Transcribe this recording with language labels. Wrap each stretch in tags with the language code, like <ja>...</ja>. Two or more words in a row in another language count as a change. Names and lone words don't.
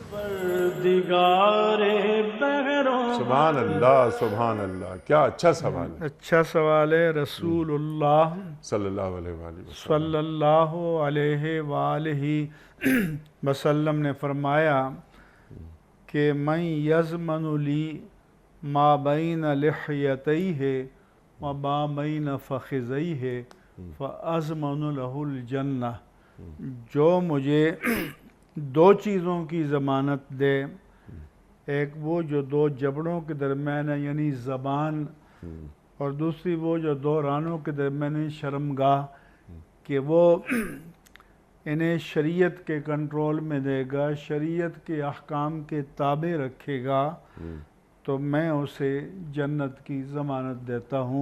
<ar>سبحان اللہ سبحان اللہ،</ar> <ur>کیا اچھا سوال ہے، اچھا سوال ہے۔ رسول اللہ</ur> <ar>صلی اللہ علیہ وآلہ وسلم صلی اللہ علیہ وآلہ وسلم</ar> <ur>نے فرمایا کہ</ur> <ar>من یضمن لی ما بین لحیتیہ و ما بین فخذیہ فاضمن لہ الجنہ،</ar> <ur>جو مجھے دو چیزوں کی ضمانت دے، ایک وہ جو دو جبڑوں کے درمیان ہے یعنی زبان، اور دوسری وہ جو دو رانوں کے درمیان ہے شرمگاہ، کہ وہ انہیں شریعت کے کنٹرول میں دے گا، شریعت کے احکام کے تابع رکھے گا، تو میں اسے جنت کی ضمانت دیتا ہوں۔</ur>